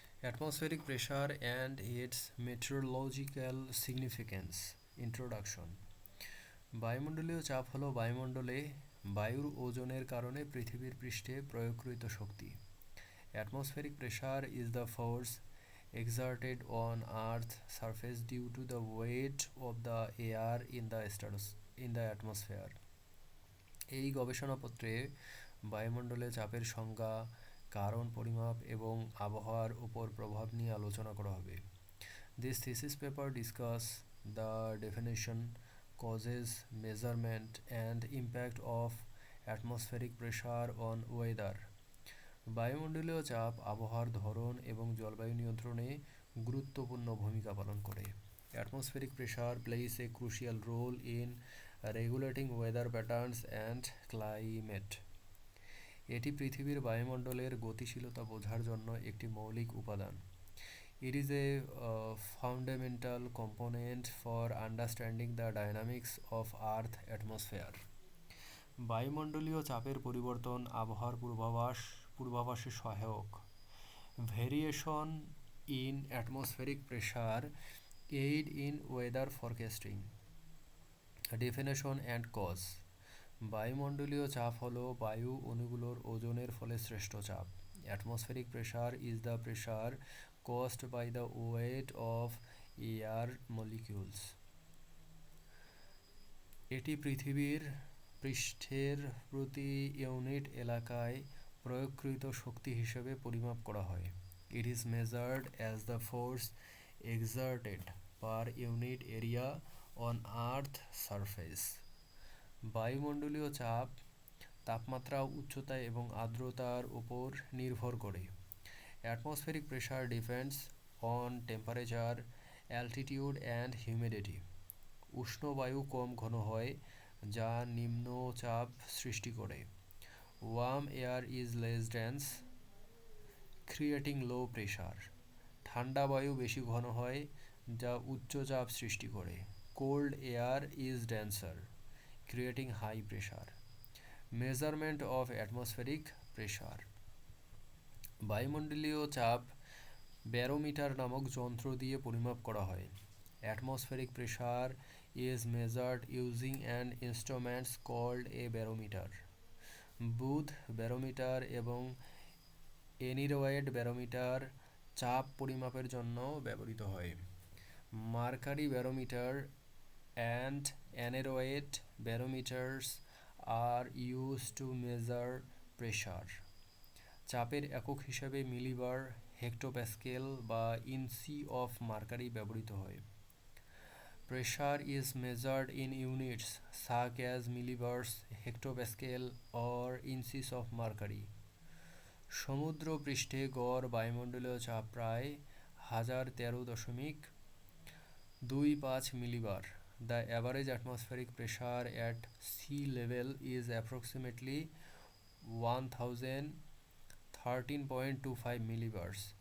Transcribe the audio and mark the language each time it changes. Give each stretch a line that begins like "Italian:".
English: Atmospheric pressure and its meteorological significance. Introduction.
Bangla: বায়ুমণ্ডলীয় চাপ হলো বায়ুমণ্ডলে বায়ুর ওজনের কারণে পৃথিবীর পৃষ্ঠে প্রয়োগকৃত শক্তি।
English: Atmospheric pressure is the force exerted on Earth's surface due to the weight of the air in the atmosphere.
Bangla: এই গবেষণাপত্রে বায়ুমণ্ডলে চাপের সংজ্ঞা, কারণ পরিমাপ এবং আবহাওয়ার উপর প্রভাব নিয়ে আলোচনা করা হবে।
English: This thesis paper discuss the definition, causes, measurement and impact of atmospheric pressure on weather.
Bangla: বায়ুমণ্ডলীয় চাপ আবহাওয়ার ধরন এবং জলবায়ু নিয়ন্ত্রণে গুরুত্বপূর্ণ ভূমিকা পালন করে।
English: Atmospheric pressure plays a crucial role in regulating weather patterns and climate.
Bangla: এটি পৃথিবীর বায়ুমণ্ডলের গতিশীলতা বোঝার জন্য একটি মৌলিক উপাদান।
English: It is a fundamental component for understanding the dynamics of Earth atmosphere.
Bangla: বায়ুমণ্ডলীয় চাপের পরিবর্তন আবহাওয়ার পূর্বাভাসে সহায়ক।
English: Variation in atmospheric pressure aid in weather forecasting. Definition and cause.
Bangla: বায়ুমণ্ডলীয় চাপ হলো বায়ু অণুগুলোর ওজনের ফলে সৃষ্ট চাপ।
English: Atmospheric pressure is the pressure caused by the weight of air molecules.
Bangla: এটি পৃথিবীর পৃষ্ঠের প্রতি ইউনিট এলাকায় প্রয়োগকৃত শক্তি হিসেবে পরিমাপ করা হয়।
English: It is measured as the force exerted per unit area on Earth's surface.
Bangla: বায়ুমণ্ডলীয় চাপ তাপমাত্রা, উচ্চতা এবং আর্দ্রতার উপর নির্ভর করে।
English: Atmospheric pressure depends on temperature, altitude and humidity.
Bangla: উষ্ণ বায়ু কম ঘন হয়, যা নিম্নচাপ সৃষ্টি করে।
English: Warm air is less dense, creating low pressure.
Bangla: ঠান্ডা বায়ু বেশি ঘন হয়, যা উচ্চচাপ সৃষ্টি করে।
English: Cold air is denser, creating high pressure. Measurement of atmospheric pressure.
Bangla: বায়ুমণ্ডলীয় চাপ ব্যারোমিটার নামক যন্ত্র দিয়ে পরিমাপ করা হয়।
English: Atmospheric pressure is measured using an instrument called a barometer.
Bangla: Booth barometer এবং এনিরয়েড ব্যারোমিটার চাপ পরিমাপের জন্য ব্যবহৃত হয়।
English: Mercury barometer and aneroid barometers are used to measure pressure.
Bangla: চাপের একক হিসাবে মিলিবার, হেক্টোপ্যাসকেল বা ইঞ্চি অফ মার্কারি ব্যবহৃত হয়।
English: Pressure is measured in units such as millibars, hectopascal or inches of mercury.
Bangla: সমুদ্র পৃষ্ঠে গড় বায়ুমণ্ডলীয় চাপ প্রায় 1013.25 মিলিবার।
English: The average atmospheric pressure at sea level is approximately 1013.25 millibars.